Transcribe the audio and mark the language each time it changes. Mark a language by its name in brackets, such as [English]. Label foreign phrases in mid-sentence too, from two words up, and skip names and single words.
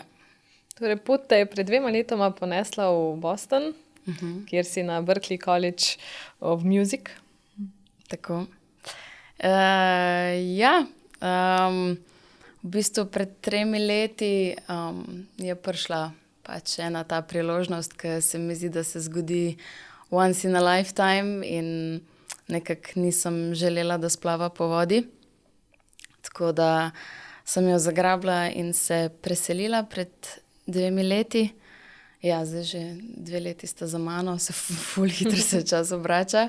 [Slovenian] Torej, pot te je pred 2 letoma ponesla v Boston, kjer si na Berklee College of Music. Tako. Ja, v bistvu pred 3 leti je prišla pač ena ta priložnost, ki se mi zdi, da se zgodi [English] once in a lifetime [Slovenian] in nekako nisem želela, da splava po vodi. Tako da sem jo zagrabila in se preselila pred 2 leti. Ja, zdaj že 2 leti sta za mano, se ful hitro se čas obrača.